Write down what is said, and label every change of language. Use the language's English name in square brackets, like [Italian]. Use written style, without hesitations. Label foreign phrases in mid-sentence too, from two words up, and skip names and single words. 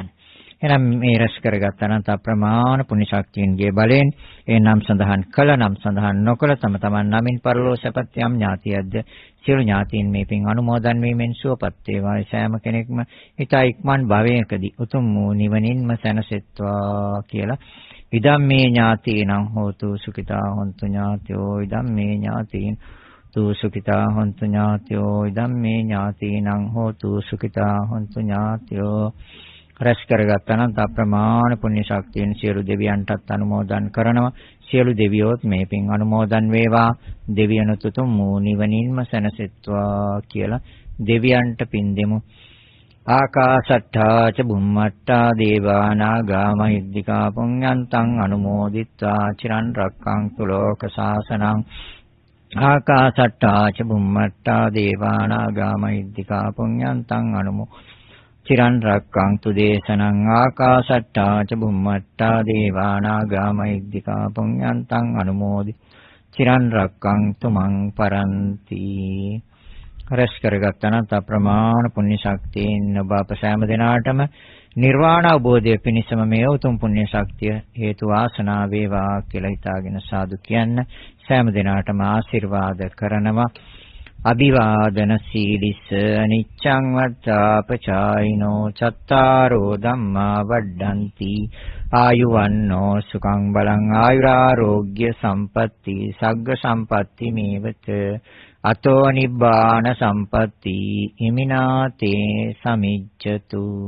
[Sinhala] එනම් මේ රැස් කරගත් අනන්ත අප්‍රමාණ පුණ්‍ය ශක්තියන්ගේ බලයෙන් ඒ නම් සඳහන් කළ නම් සඳහන් නොකළ තම තමන් නමින් පරලෝසපත් යම් ඥාතියක්ද සියලු ඥාතීන් මේ පින් අනුමෝදන් වීමෙන් සුවපත් වේවා. සෑම කෙනෙක්ම හිතා ඉක්මන් භවයකදී උතුම් වූ නිවනින්ම සැනසෙත්වා කියලා. [Pali] ඉදම්මේ ඥාතීනං හෝතු සුඛිතා හොන්තු ඥාතයෝ ඉදම්මේ ඥාතීන් තු සුඛිතා හොන්තු ඥාතයෝ ඉදම්මේ ඥාතීනං හෝතු සුඛිතා හොන්තු ඥාතයෝ. [Sinhala] රැස් කරගත් අනන්ත අප්‍රමාණ පුණ්‍ය ශක්තියෙන් සියලු දෙවියන්ටත් අනුමෝදන් කරනවා. සියලු දෙවියෝත් මේ පින් අනුමෝදන් වේවා. දෙවියනුත් උතුම් වූ නිවනින්ම සැනසෙත්වා කියලා දෙවියන්ට පින් දෙමු. [Pali] ආකාශට්ඨා ච බුම්මට්ඨා දේවා නාග මහිද්దికා පුඤ්ඤන්තං අනුමෝදිත්වා චිරන් රක්ඛන්තු ලෝක සාසනං. ආකාශට්ඨා ච බුම්මට්ඨා දේවා නාග මහිද්దికා පුඤ්ඤන්තං චිරන් රක්ඛන්තු දේශනං. ආකාශට්ඨා ච බුම්මට්ඨා දේවා නාග මහිද්దికා පුඤ්ඤන්තං අනුමෝදි චිරන් රක්ඛන්තු මං පරන්ති. [Sinhala] රැස් කරගත් අනන්ත අප්‍රමාණ පුණ්‍ය ශක්තියෙන් ඔබ අප සෑම දිනාටම නිර්වාණ අවබෝධය පිණිසම මේ උතුම් පුණ්‍ය ශක්තිය හේතු වාසනා වේවා කියලා හිතාගෙන සාදු කියන්න. සෑම දිනාටම ආශිර්වාද කරනවා. [Pali] අභිවාදන සීලිස නිච්ඡං වත්තාපචායිනෝ චත්තාරෝ ධම්මා වඩ්ඩಂತಿ ආයුවන්නෝ සුඛං බලං ආයුරාෝග්‍ය සම්පatti සග්ග සම්පatti මේවත අතෝ නිබ්බාන සම්පatti හිමිනාතේ සමිජ්ජතු.